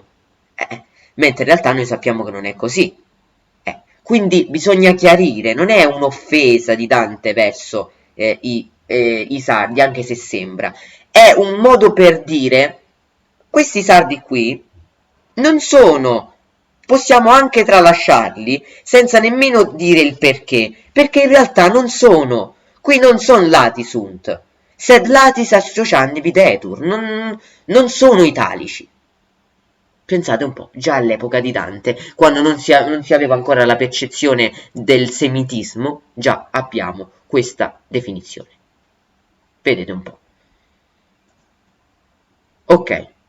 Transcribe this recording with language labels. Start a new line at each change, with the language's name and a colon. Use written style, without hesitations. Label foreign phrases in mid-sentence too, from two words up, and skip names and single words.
Italian: Mentre in realtà noi sappiamo che non è così. Quindi bisogna chiarire, non è un'offesa di Dante verso i sardi, anche se sembra. È un modo per dire, questi sardi qui non sono, possiamo anche tralasciarli senza nemmeno dire il perché in realtà non sono, qui non sono
Latin: lati sunt, sed latis associandi videtur,
Italian: non sono italici. Pensate un po', già all'epoca di Dante, quando non si aveva ancora la percezione del semitismo, già abbiamo questa definizione. Vedete un po'. Ok.